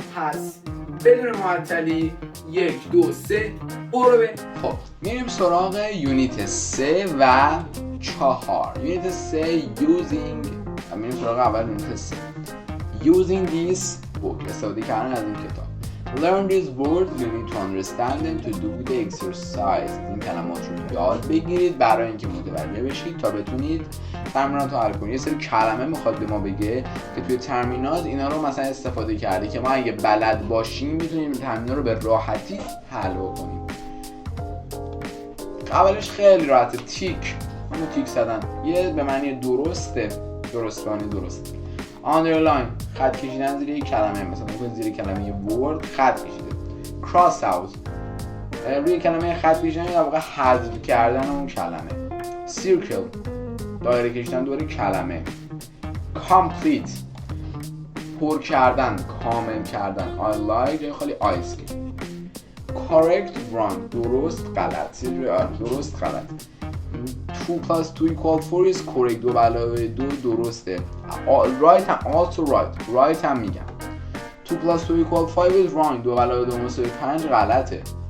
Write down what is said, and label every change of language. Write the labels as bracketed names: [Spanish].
[Persian] پس بدون معطلی 1 2 3 برو به. خب میریم سراغ یونیت 3 و 4. یونیت 3 میریم سراغ اول یونیت 3 [English] using this book، [Persian] استفاده کردن از این کتاب. [English] Learn these words, you need to understand them to do the exercise. [Persian] این کلمات رو یاد بگیرید برای اینکه متوجه بشید تا بتونید تمرینات رو حل کنید. یه سری کلمه میخواد به ما بگه که توی ترمینات اینا رو مثلا استفاده کرده که ما اگه بلد باشیم میتونیم ترمینا رو به راحتی حل کنیم. اولش خیلی راحته، تیک. همون تیک زدن یه به معنی درسته، درست. underline خط کشیدن زیر یک کلمه، مثلا میگن زیر کلمه word خط کشیده. cross out روی کلمه خط کشیدن در واقع حذف کردن اون کلمه. circle دایره کشیدن دور کلمه. complete پر کردن، کامل کردن. [English] I like [Persian] جای خالی [English] ice cream. [Persian] correct wrong درست غلط، درست غلط. [English] 2 plus 2 equal 4 is correct، 2 [Persian] علاوه 2 درسته. right هم also right هم میگم. [English] 2 plus 2 equal 5 is wrong، [Persian] 2 علاوه 2 مساوی 5 غلطه.